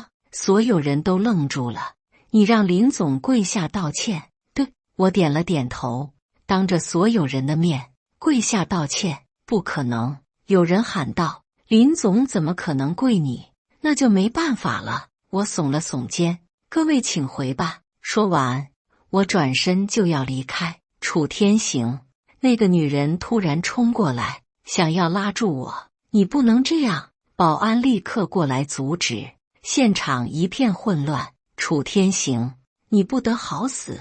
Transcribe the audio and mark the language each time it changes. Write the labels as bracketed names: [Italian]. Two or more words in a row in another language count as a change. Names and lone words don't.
[Chinese] 所有人都愣住了。“你讓林總跪下道歉？”“对。” 我點了點頭。“當着所有人的面跪下道歉？”“不可能！” 有人喊道。“林總怎麼可能跪你？那就沒辦法了。” 我聳了聳肩。“各位請回吧。” 說完，我轉身就要離開。“楚天行！” 那個女人突然衝過來，想要拉住我。“你不能這樣！” 保安立刻過來阻止。現場一片混亂。“楚天行，你不得好死！”